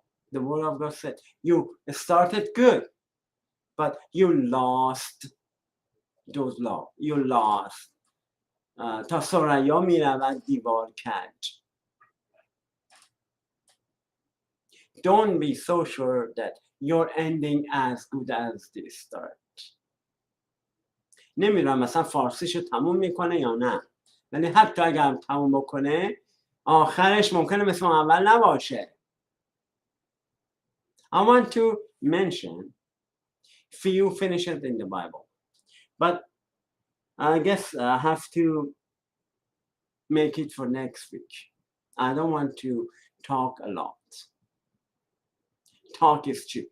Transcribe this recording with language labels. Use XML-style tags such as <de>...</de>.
<en>The word of God said, you started good, but you lost those law. You lost.</en> <fa>تا ثریا میرود دیوار کج.</fa> <en>Don't be so sure that you're ending as good as the start.</en> <fa>نمیدونم مثلا فارسیشو تموم میکنه یا نه، ولی حتی اگر تموم بکنه آخرش ممکنه مثل اول نباشه.</fa> <en>I want to mention few finishes in the Bible, but I guess I have to make it for next week. I don't want to talk a lot. Talk is cheap.</en>